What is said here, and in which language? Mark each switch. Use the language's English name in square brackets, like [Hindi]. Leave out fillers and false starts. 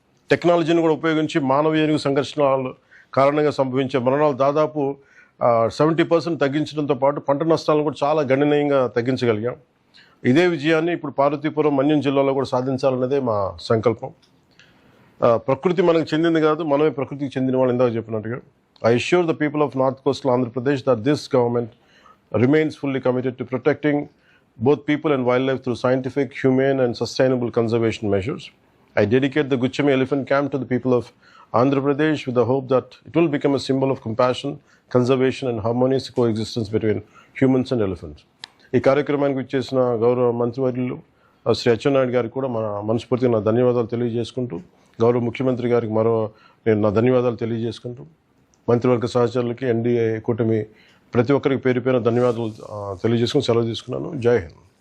[Telugu] టెక్నాలజీని కూడా ఉపయోగించి మానవీయ సంఘర్షణల కారణంగా సంభవించే మరణాలు దాదాపు 70% తగ్గించడంతో పాటు పంట నష్టాలను కూడా చాలా గణనీయంగా తగ్గించగలిగాం. ఇదే విజయాన్ని ఇప్పుడు పార్వతీపురం, మన్యం జిల్లాలో కూడా సాధించాలన్నదే మా సంకల్పం. ప్రకృతి మనకు చెందింది కాదు, మనమే ప్రకృతికి చెందిన వాళ్ళు, ఇందాక చెప్పినట్టుగా. [English] I assure the people of North Coastal Andhra Pradesh that this government remains fully committed to protecting both people and wildlife through scientific, humane and sustainable conservation measures. I dedicate the Guchami Elephant Camp to the people of Andhra Pradesh with the hope that it will become a symbol of compassion, conservation and harmonious coexistence between humans and elephants. [Telugu] ఈ కార్యక్రమానికి ఇచ్చేసిన గౌరవ మంత్రివర్యులు శ్రీ అచ్చెన్నాయుడు గారికి కూడా మన మనస్ఫూర్తిగా నా ధన్యవాదాలు తెలియజేసుకుంటూ, గౌరవ ముఖ్యమంత్రి గారికి నేను నా ధన్యవాదాలు తెలియజేసుకుంటూ, మంత్రివర్గ సహచరులకి, ఎన్డీఏ కూటమి ప్రతి ఒక్కరికి పేరు పేరు ధన్యవాదాలు తెలియజేసుకుని సెలవు తీసుకున్నాను. జై హింద్.